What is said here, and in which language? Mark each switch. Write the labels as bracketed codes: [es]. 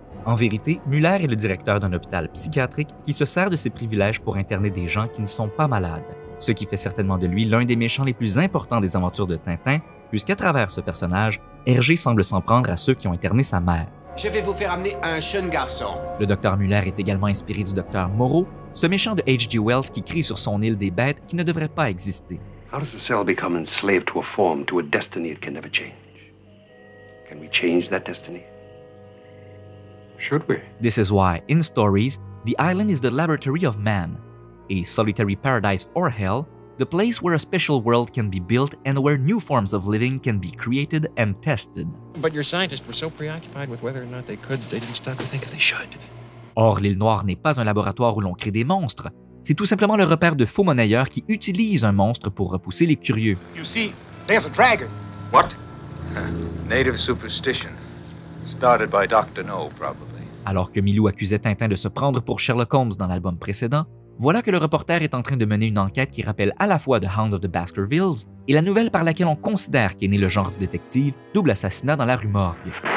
[fr] En vérité, Muller est le directeur d'un hôpital psychiatrique qui se sert de ses privilèges pour interner des gens qui ne sont pas malades, ce qui fait certainement de lui l'un des méchants les plus importants des aventures de Tintin, puisqu'à travers ce personnage, Hergé semble s'en prendre à ceux qui ont interné sa mère. Je vais vous faire amener un jeune garçon. Le docteur Muller est également inspiré du docteur Moreau, ce méchant de H.G. Wells qui crie sur son île des bêtes qui ne devraient pas exister. [en] How does the cell become enslaved to a form, to a destiny it can never change? Can we change that destiny? Should we? This is why, in stories, the island is the laboratory of man, a solitary paradise or hell, the place where a special world can be built and where new forms of living can be created and tested. But your scientists were so preoccupied with whether or not they could, they didn't stop to think if they should. [fr] Or, l'île Noire n'est pas un laboratoire où l'on crée des monstres. C'est tout simplement le repère de faux monnayeurs qui utilisent un monstre pour repousser les curieux. [en] You see, there's a dragon. What? Native superstition. Started by Dr. No, probably. [fr] Alors que Milou accusait Tintin de se prendre pour Sherlock Holmes dans l'album précédent, voilà que le reporter est en train de mener une enquête qui rappelle à la fois The Hound of the Baskervilles et la nouvelle par laquelle on considère qu'est né le genre du détective, Double assassinat dans la rue Morgue.